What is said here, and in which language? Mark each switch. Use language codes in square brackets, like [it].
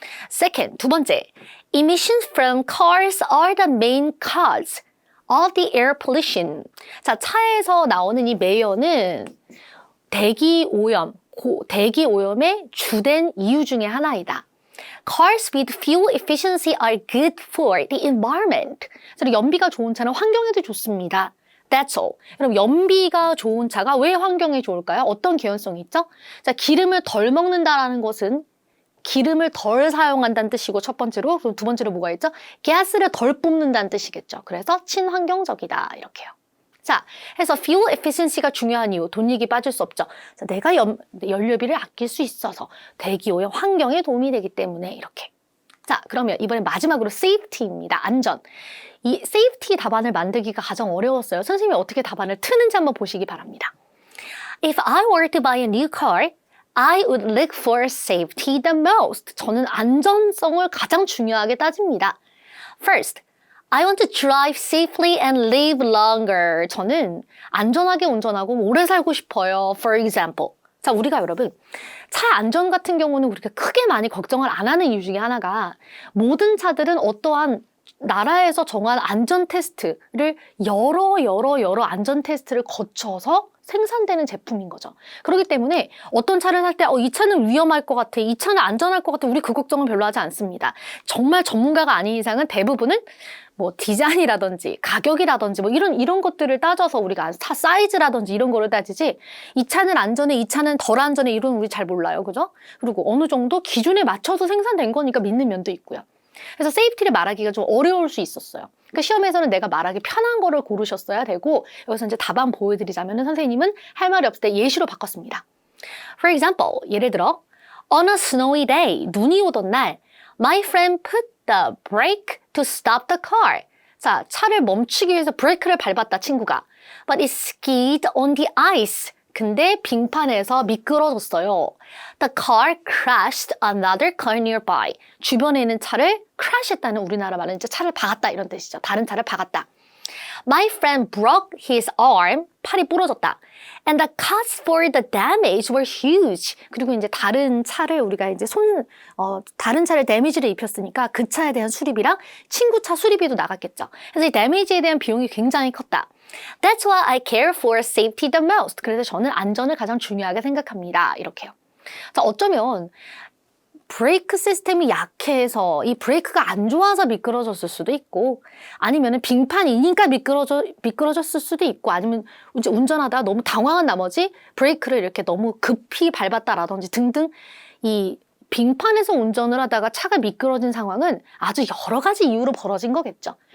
[ko] Second, 두 번째. [en] Emissions from cars are the main cause of the air pollution. [ko] 자, 차에서 나오는 이 매연은 대기 오염의 주된 이유 중에 하나이다. [en] Cars with fuel efficiency are good for the environment. [ko] 그래서 연비가 좋은 차는 환경에도 좋습니다. [en] That's all. [ko] 그럼 연비가 좋은 차가 왜 환경에 좋을까요? 어떤 개연성이 있죠? 자, 기름을 덜 먹는다라는 것은 기름을 덜 사용한다는 뜻이고 첫 번째로, 그럼 두 번째로 뭐가 있죠? 가스를 덜 뿜는다는 뜻이겠죠. 그래서 친환경적이다 이렇게요. 자, 해서 fuel efficiency가 중요한 이유, 돈 얘기 빠질 수 없죠. 자, 내가 연료비를 아낄 수 있어서 대기오염 환경에 도움이 되기 때문에 이렇게. 자, 그러면 이번엔 마지막으로 safety입니다. 안전. 이 safety 답안을 만들기가 가장 어려웠어요. 선생님이 어떻게 답안을 트는지 한번 보시기 바랍니다. [en] If I were to buy a new car, I would look for safety the most. [ko] 저는 안전성을 가장 중요하게 따집니다. [en] First, I want to drive safely and live longer. [ko] 저는 안전하게 운전하고 오래 살고 싶어요. [en] For example. [ko] 자, 우리가 여러분, 차 안전 같은 경우는 우리가 크게 많이 걱정을 안 하는 이유 중에 하나가 모든 차들은 어떠한 나라에서 정한 안전 테스트를 여러 안전 테스트를 거쳐서 생산되는 제품인 거죠. 그렇기 때문에 어떤 차를 살 때 이 차는 위험할 것 같아, 이 차는 안전할 것 같아, 우리 그 걱정은 별로 하지 않습니다. 정말 전문가가 아닌 이상은 대부분은 뭐 디자인이라든지 가격이라든지 뭐 이런 것들을 따져서 우리가 차 사이즈라든지 이런 거를 따지지 이 차는 안전해, 이 차는 덜 안전해 이런 우리 잘 몰라요. 그죠? 그리고 어느 정도 기준에 맞춰서 생산된 거니까 믿는 면도 있고요. 그래서 세이프티를 말하기가 좀 어려울 수 있었어요. 그러니까 시험에서는 내가 말하기 편한 거를 고르셨어야 되고 여기서 이제 답안 보여드리자면 선생님은 할 말이 없을 때 예시로 바꿨습니다. [en] For example, [ko] 예를 들어 [en] On a snowy day, [ko] 눈이 오던 날 [en] My friend put the brake to stop the car. [ko] 자, 차를 멈추기 위해서 브레이크를 밟았다, 친구가. [en] But it skid on the ice. [ko] 근데 빙판에서 미끄러졌어요. [en] The car crashed another car nearby. [ko] 주변에 있는 차를 crash했다는 우리나라 말은 이제 차를 박았다 이런 뜻이죠. 다른 차를 박았다. [en] My friend broke his arm. [ko] 팔이 부러졌다. [en] And the costs for the damage were huge. [ko] 그리고 이제 다른 차를 우리가 이제 다른 차를 데미지를 입혔으니까 그 차에 대한 수리비랑 친구 차 수리비도 나갔겠죠. 그래서 이 데미지에 대한 비용이 굉장히 컸다. [en] That's why I care for safety the most. [ko] 그래서 저는 안전을 가장 중요하게 생각합니다. 이렇게요. 자, 어쩌면 브레이크 시스템이 약해서 이 브레이크가 안 좋아서 미끄러졌을 수도 있고 아니면 빙판이니까 미끄러졌을 수도 있고 아니면 이제 운전하다 너무 당황한 나머지 브레이크를 이렇게 너무 급히 밟았다라든지 등등 이 빙판에서 운전을 하다가 차가 미끄러진 상황은 아주 여러 가지 이유로 벌어진 거겠죠.